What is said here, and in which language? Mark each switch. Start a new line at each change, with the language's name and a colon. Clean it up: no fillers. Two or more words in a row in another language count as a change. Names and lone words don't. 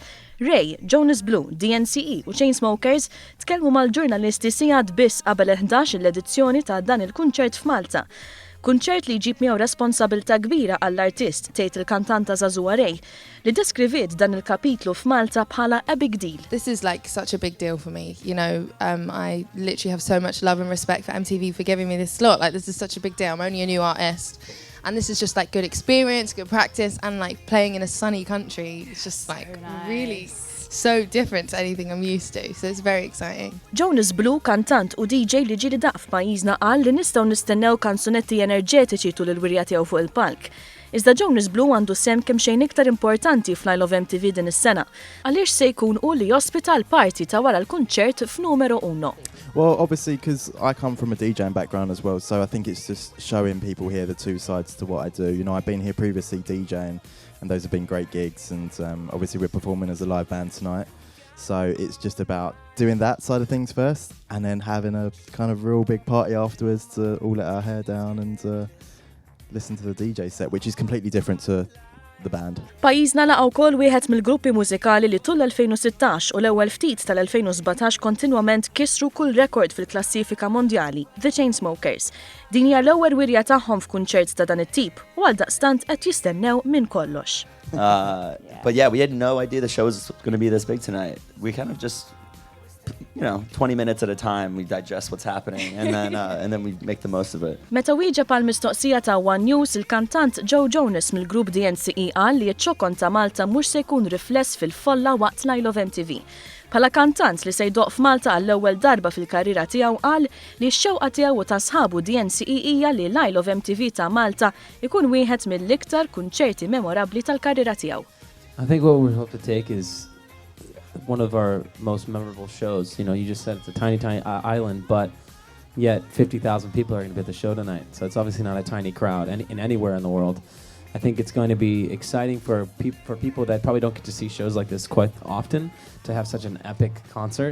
Maltese: Ray, Jonas Blue, DNCE u Chainsmokers tkellmu mal-ġurnalisti sigħat biss qabel 11 l-edizzjoni ta' dan il-kunċert f'Malta. Kunċert li jġib miegħu responsabilità kbira għall-artist tgħid il-kantanta Zazua Ray li deskriviet dan il-kapitlu f'Malta bħala
English: a big deal. This is like such a big deal for me. You know, I literally have so much love and respect for MTV for giving me this slot. Like, this is such a big deal. I'm only a new artist. And this is just like good experience, good practice, and like playing in a sunny country. It's just like really so different to anything I'm used to. So it's very exciting.
Maltese: Jonas Blue, kantant u DJ li ġieli daq f'pajjiżna qal li nistgħu nistennew kanzunetti enerġetiċi tul il-wirja tiegħu fuq il-palk. Iżda Jonas Blue għandu sem kemm xejn iktar importanti fl-Isle of MTV din is-sena. Għaliex se jkun hu li jospita l-party ta' wara l-kunċert f'numero 1.
English: Well, obviously, because I come from a DJing background as well, so I think it's just showing people here the two sides to what I do. You know, I've been here previously DJing, and those have been great gigs, and obviously we're performing as a live band tonight. So it's just about doing that side of things first, and then having a kind of real big party afterwards to all let our hair down and listen to the DJ set, which is completely different to the band.
Maltese: Pajjiżna laqgħu wkoll wieħed mill-gruppi mużikali li tul 2016 u l-ewwel ftit tal-2017 kontinwament kisru kull rekord fil-klassifika mondjali, The Chainsmokers. Din hija l-ewwel wirja tagħhom f'kunċert ta' dan it-tip u għaldaqstant qed jistennew minn kollox.
English: But yeah, we had no idea the show was going to be this big tonight. We kind of just, 20 minutes at a time, we digest what's happening and then we make the most of it.
Maltese: Meta wieġeb għal mistoqsija ta' One News, il-kantant Joe Jonas mill-grupp DNCE qal li ċ-ċokon ta' Malta mhux se jkun rifless fil-folla waqt l-Isle of MTV. Bħala kantant li se jdoq f'Malta għall-ewwel darba fil-karriera tiegħu qal li x-xewqa tiegħu ta' sħabu DNCE hija li l-Isle of MTV ta' Malta ikun wieħed mill-iktar kunċerti memorabbli tal-karriera tiegħu.
English: I think what we hope to take is one of our most memorable shows. You know, you just said it's a tiny island, but yet 50,000 people are going to be at the show tonight. So it's obviously not a tiny crowd in anywhere in the world. I think it's going to be exciting for people that probably don't get to see shows like this quite often to have such an epic concert.